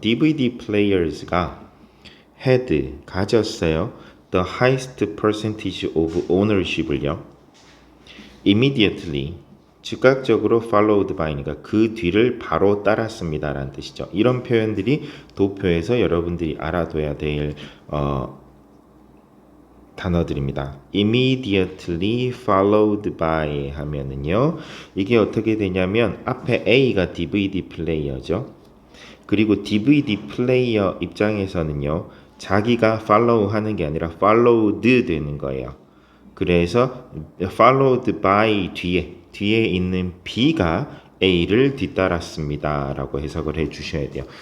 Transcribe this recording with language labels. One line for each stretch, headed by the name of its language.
English: DVD players가 had,
Korean: 가졌어요.
English: The highest percentage of ownership을요.
Korean: Immediately, 즉각적으로
English: followed by
Korean: 니까 그 뒤를 바로 따랐습니다 라는 뜻이죠. 이런 표현들이 도표에서 여러분들이 알아둬야 될 단어들입니다.
English: Immediately followed by
Korean: 하면은요. 이게 어떻게 되냐면 앞에 A가 DVD 플레이어죠. 그리고 DVD 플레이어 입장에서는요. 자기가 follow 하는 게 아니라 followed 되는 거예요. 그래서 followed by 뒤에 있는 B가 A를 뒤따랐습니다 라고 해석을 해 주셔야 돼요.